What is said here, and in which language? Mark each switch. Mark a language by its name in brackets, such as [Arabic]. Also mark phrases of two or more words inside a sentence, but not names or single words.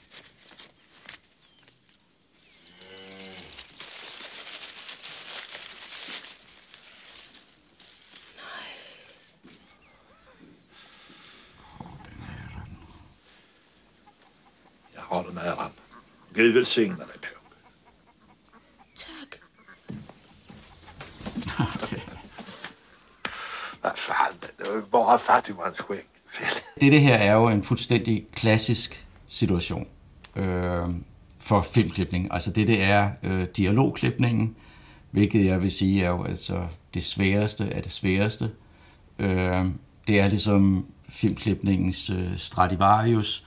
[Swedish] Jag har den äran. Gud välsigna dig, Påg. Tack. Vad fan, det var ju bara fattigmansskägg. [Danish] Det her er jo en fuldstændig klassisk situation for filmklipning. Altså det er dialogklipningen, hvilket jeg vil sige er jo altså det sværeste af det sværeste. Det er ligesom filmklipningens Stradivarius.